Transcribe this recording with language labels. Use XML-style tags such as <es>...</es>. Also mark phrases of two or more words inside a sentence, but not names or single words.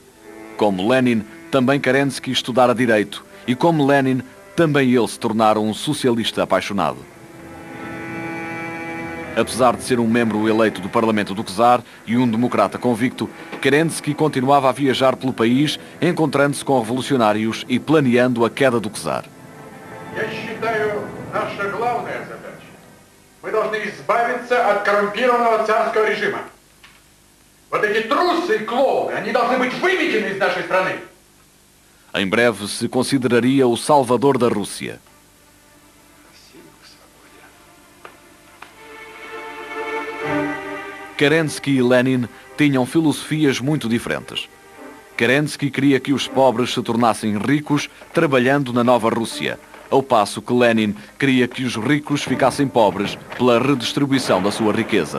<pt>Como Lenin, também Kerensky estudara direito, e como Lenin, também ele se tornara um socialista apaixonado. Apesar de ser um membro eleito do Parlamento do Czar e um democrata convicto, Kerensky continuava a viajar pelo país, encontrando-se com revolucionários e planeando a queda do czar.</pt> <ru>Я считаю, наша главная задача. Мы должны избавиться от коррумпированного царского режима. Вот эти трусы и клоуны, они должны быть выметены из нашей страны.</ru> <pt>Em breve se consideraria o salvador da Rússia. Kerensky e Lenin tinham filosofias muito diferentes. Kerensky queria que os pobres se tornassem ricos trabalhando na nova Rússia, ao passo que Lenin queria que os ricos ficassem pobres pela redistribuição da sua riqueza.</pt>